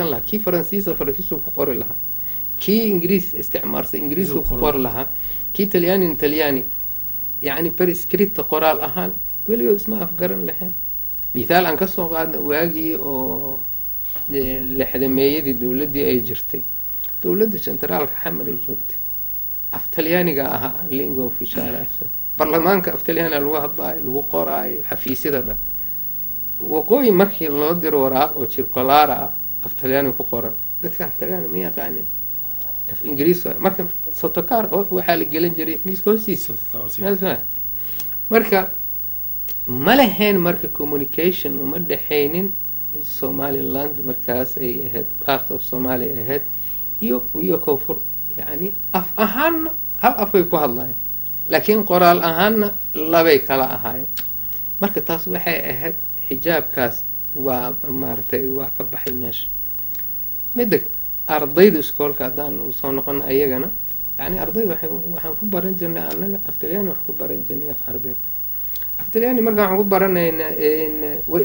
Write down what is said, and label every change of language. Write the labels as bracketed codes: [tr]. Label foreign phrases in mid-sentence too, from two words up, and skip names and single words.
[so] lahaa kii faransiisa ku qori lahaa kii ingiriis isticmaalay ingiriis ku qori lahaa kii talyaani yani per script qoraal ahaan weligood isma afgaran lahayn misaal aan ka soo qaadno waagii oo lixdameeyadii dawladii ay jirtay dawladda centraalka xamar ay joogtay af talyaaniga ahaa [it] lingua ufficiale [so] baarlamaanka af talyaani lagu hadlaayo lagu qoraayo xafiisyada dhan waqooyi markii loo diro waraaq oo circular ah af talyaani ku qoran dadka af talyaani ma yaqaanin af ingiriis marka sotokar waxaa la gelin jiray miiska hoostiisa marka ma lahayn marka communication uma dhexaynin Somaliland markaas ay ahayd [en] part of Somalia [so] ahayd iyo koonfur yani af ahaan hal afay ku hadlayeen laakiin qoraal ahaanna labay kala ahaayeen marka taas waxay ahayd xijaabkaas waa maartay waa ka baxay meesha midda ardayda iskoolka hadaan soo noqon ayagana yani ardayda waxaan ku baran jirnay anaga af talyaani wax ku baran jirnay af carbeed af talyaani markaan waxaan ku baranaynaa way